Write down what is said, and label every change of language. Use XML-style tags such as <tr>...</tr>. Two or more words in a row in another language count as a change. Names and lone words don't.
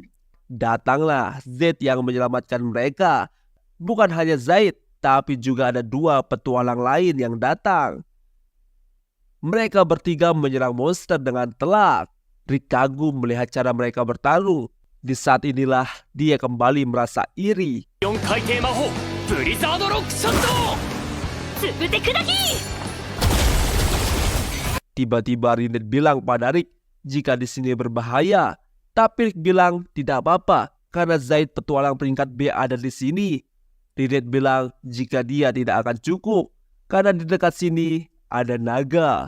<id>Datanglah Zed yang menyelamatkan mereka. Bukan hanya Zaid, tapi juga ada 2 petualang lain yang datang. Mereka bertiga menyerang monster dengan telak. Rick kagum melihat cara mereka bertarung. Di saat inilah dia kembali merasa iri.</id> <ja>4 回転魔法ブリザードロックショット。つぶて砕き。</ja> <id>Tiba-tiba Rinette bilang pada Rick jika di sini berbahaya. Tapi Rick bilang tidak apa-apa karena Zaid petualang peringkat B ada di sini. Rinette bilang jika dia tidak akan cukup karena di dekat sini ada naga.</id>